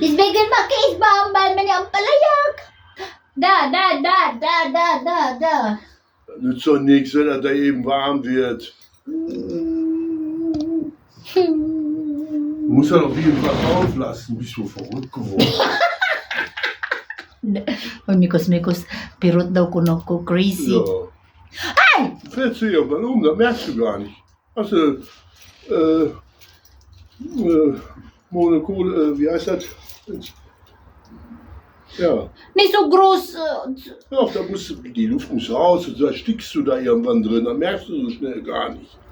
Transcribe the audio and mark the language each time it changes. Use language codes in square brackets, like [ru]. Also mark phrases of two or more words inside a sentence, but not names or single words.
[de] Deswegen mache ich warm bei meine Ampalaya. Da. Das nützt doch nichts, wenn das da eben warm wird. Du musst das auf jeden Fall auflassen. Bist du verrückt geworden? [ceb] Mikos, pirot daw kuno ko crazy. [de] Ja. Ay! Du fährst hier irgendwann um, das merkst du gar nicht. Hast du, Monokol, wie heißt das? Ja. Nicht so groß. Doch, da musst du, die Luft muss raus und da stickst du da irgendwann drin, dann merkst du so schnell gar nicht.